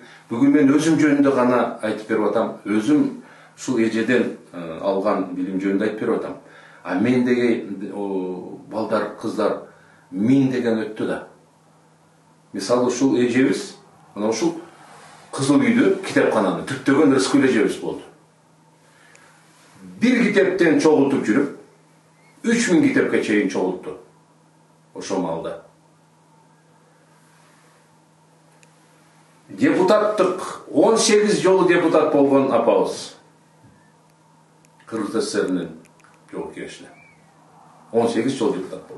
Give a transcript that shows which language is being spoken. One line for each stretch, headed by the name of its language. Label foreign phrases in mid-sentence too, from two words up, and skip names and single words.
Kyrgyz: Бүгүн мен өзүм жөнүндө гана айтып берип атам. Өзүм ушул эжеден алган билим жөнүндө айтып берип атам. А мен деген балдар, кыздар мен деген өттү да. Мисалы ушул эжебиз, мына ушул Кызыл үйдө китепкананы түрттөгөн Рыскүл эжебиз болду. Bir kitepten çoğultup жүрүp, 3000 kitepke çeyin çoğulttu. Ошо малда. Депутаттык 18 жолу депутат болгон апабыз. Кыргыз СССР'нин жол кеңешине. 18 жол депутат болду.